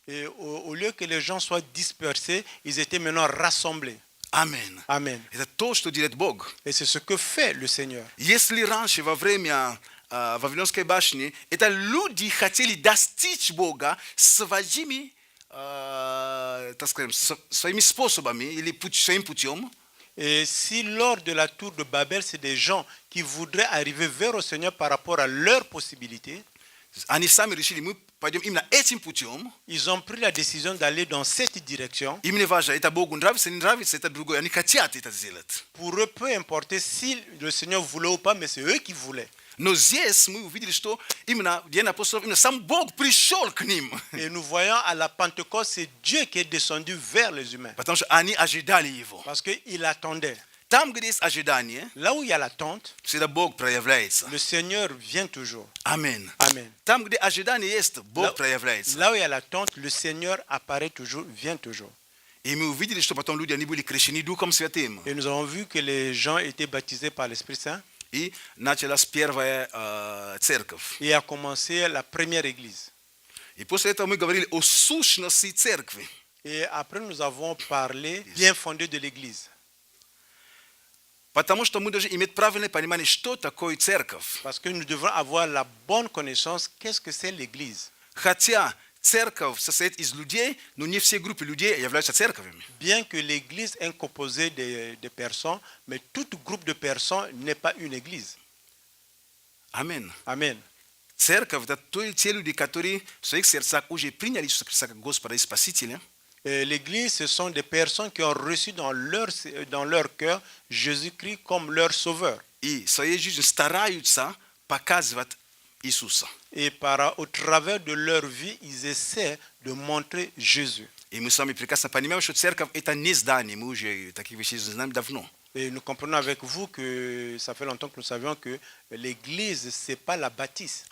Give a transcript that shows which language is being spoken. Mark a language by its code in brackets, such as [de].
[fr] et au lieu que les gens soient dispersés, ils étaient maintenant rassemblés. [ru] Аминь. [fr] Amen. [ru] Это то, что делает Бог. [fr] Et c'est ce que fait le Seigneur. [ru] Если раньше, во время Вавилонской башни, это люди хотели достичь Бога своими, так скажем, своими способами или своим путем, [fr] Et si lors de la tour de Babel, c'est des gens qui voudraient arriver vers le Seigneur par rapport à leurs possibilités, [ru] они сами решили, мы пойдем именно этим путем. [fr] ils ont pris la décision d'aller dans cette direction. [ru] Им не важно, это Богу нравится, не нравится, это другое. Они хотят это сделать. [fr] Pour eux, peu importe si le Seigneur voulait ou pas, mais c'est eux qui voulaient. [ru] Но здесь мы увидели, что именно в День апостолов, именно сам Бог пришел к ним. [fr] Et nous voyons à la Pentecôte, c'est Dieu qui est descendu vers les humains. [ru] Потому что они ожидали Его. [fr] Parce qu'il attendait. [ru] Там, где есть ожидание, [fr] Là où il y a l'attente, [ru] всегда Бог проявляется. [fr] le Seigneur vient toujours. [ru] Аминь. [fr] Amen. [ru] Там, где ожидание есть, Бог проявляется. [fr] Là où il y a l'attente, le Seigneur apparaît toujours, vient toujours. [ru] И мы увидели, что потом люди, они были крещены Духом Святым. [fr] Et nous avons vu que les gens étaient baptisés par l'Esprit Saint. [ru] И началась первая церковь. [fr] Et a commencé la première église. [ru] И после этого мы говорили о сущности церкви. [fr] Et après, nous avons parlé bien fondé de l'église. [ru] Потому что мы должны иметь правильное понимание, что такое церковь. [fr] Parce que nous devons avoir la bonne connaissance qu'est-ce que c'est l'Église. [ru] Хотя церковь состоит из людей, но не все группы людей являются церковями. [fr] Bien que l'Église est composée de personnes, mais tout groupe de personnes n'est pas une Église. [ru] Амин. [fr] Amen. [ru] Церковь – это те люди, которые в своих сердцах уже приняли Иисуса Христа как Господа и Спасителя. [fr] L'Église, ce sont des personnes qui ont reçu dans leur cœur Jésus-Christ comme leur sauveur. [ru] И в своей жизни стараются показывать Иисуса. [fr] Et au travers de leur vie, ils essaient de montrer Jésus. [ru] И мы с вами прекрасно понимаем, что церковь – это не здание. Мы уже таких вещей знаем давно. [fr] Et nous comprenons avec vous que ça fait longtemps que nous savions que l'Église, ce n'est pas la bâtisse.